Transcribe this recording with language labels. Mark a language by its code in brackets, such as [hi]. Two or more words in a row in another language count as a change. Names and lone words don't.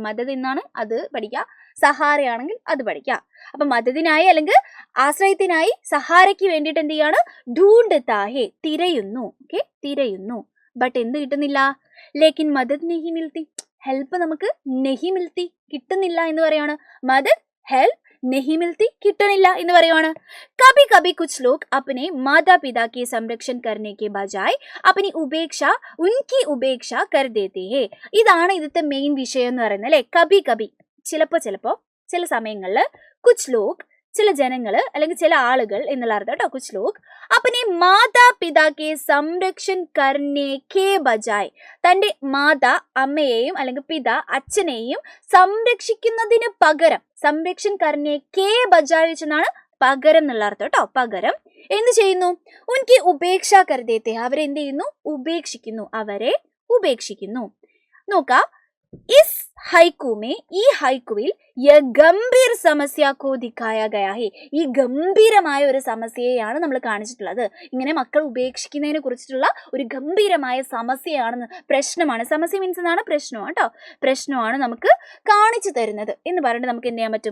[ml] മദത് എന്നാണ് അത് പഠിക്കാം, സഹാരയാണെങ്കിൽ അത് പഠിക്കാം. അപ്പൊ മദതിനായി അല്ലെങ്കിൽ ആശ്രയത്തിനായി, സഹാരയ്ക്ക് വേണ്ടിയിട്ട് എന്ത് ചെയ്യാണ്, ഢൂണ്ട്താഹേ, തിരയുന്നു. ഓക്കെ, തിരയുന്നു. ബട്ട് എന്ത് കിട്ടുന്നില്ല, [hi] लेकिन मदद नहीं मिलती, [ml] ഹെൽപ്പ് നമുക്ക് [hi] नहीं मिलती, [ml] കിട്ടുന്നില്ല എന്ന് പറയാണ്. [hi] मदद हेल्प नहीं मिलती [ml] കിട്ടണില്ല എന്ന് പറയുവാണ്. [hi] कभी कभी कुछ लोग अपने माता पिता की संरक्षण करने के बजाय अपनी उपेक्षा उनकी उपेक्षा कर देते हैं. [ml] ഇതാണ് ഇതിന്റെ മെയിൻ വിഷയം എന്ന് പറയുന്നത് അല്ലേ. [hi] कभी कभी [ml] ചിലപ്പോ ചില സമയങ്ങളിൽ [hi] कुछ लोग [ml] ചില ജനങ്ങള് അല്ലെങ്കിൽ ചില ആളുകൾ എന്നുള്ള അർത്ഥം കേട്ടോ. [hi] कुछ लोग अपने माता पिता के संरक्षण करने के बजाय [ml] തന്റെ മാതാ അമ്മയെയും അല്ലെങ്കിൽ പിത അച്ഛനെയും സംരക്ഷിക്കുന്നതിന് പകരം [hi] संरक्षण करने के बजाय [ml] വെച്ചെന്നാണ് പകരം എന്നുള്ള അർത്ഥം കേട്ടോ. പകരം എന്ത് ചെയ്യുന്നു? [hi] उनकी उपेक्षा [ml] കരുതേത്തെ അവരെ എന്ത് ചെയ്യുന്നു? ഉപേക്ഷിക്കുന്നു. അവരെ ഉപേക്ഷിക്കുന്നു. നോക്കാം [hi] इस हaiku में [ml] ഈ ഹൈക്കുവിൽ [hi] गंभीर समस्या को दिखाया गया है. [ml] ഈ ഗംഭീരമായ ഒരു സമസ്യയാണ് നമ്മൾ കാണിച്ചിട്ടുള്ളത്. ഇങ്ങനെ മക്കൾ ഉപേക്ഷിക്കുന്നതിനെ കുറിച്ചിട്ടുള്ള ഒരു ഗംഭീരമായ സമസ്യയാണ്, പ്രശ്നമാണ്. സമസ്യ മീൻസ് എന്നാണ് പ്രശ്നമാണ് കേട്ടോ. പ്രശ്നമാണ് നമുക്ക് കാണിച്ചു തരുന്നത് എന്ന് പറഞ്ഞിട്ട് നമുക്ക് എന്ത് ചെയ്യാൻ പറ്റും?